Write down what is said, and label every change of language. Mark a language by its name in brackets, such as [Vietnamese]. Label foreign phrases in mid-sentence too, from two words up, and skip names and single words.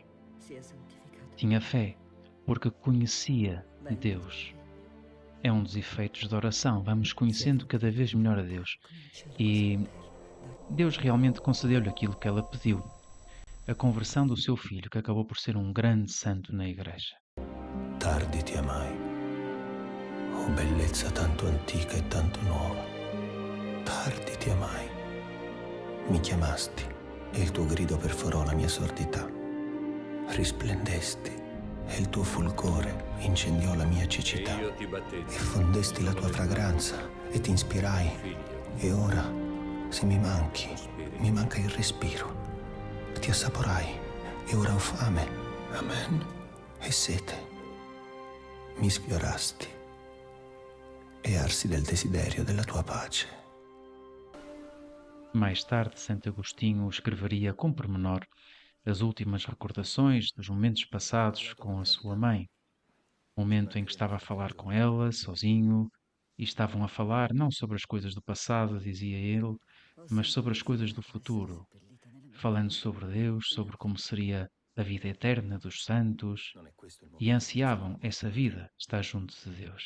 [Portuguese] Tinha fé, porque conhecia Deus. É um dos efeitos da oração. Vamos conhecendo cada vez melhor a Deus. E Deus realmente concedeu-lhe aquilo que ela pediu. A conversão do seu filho, que acabou por ser um grande santo na Igreja. [Italian] tardi ti amai, oh bellezza tanto antica e tanto nuova. Tardi ti amai, mi chiamasti e il tuo grido perforò la mia sordità. Risplendesti e il tuo fulgore incendiò la mia cecità. E fondesti la tua fragranza e ti ispirai. E ora, se mi manchi, mi manca il respiro. Ti assaporai e ora ho fame, amen, e sete. Mi sfiorasti e arsi del desiderio della tua pace. [Portuguese] Mais tarde, Santo Agostinho escreveria com pormenor as últimas recordações dos momentos passados com a sua mãe. O momento em que estava a falar com ela, sozinho, e estavam a falar não sobre as coisas do passado, dizia ele, mas sobre as coisas do futuro, falando sobre Deus, sobre como seria a vida eterna dos santos, e ansiavam essa vida, estar junto de Deus.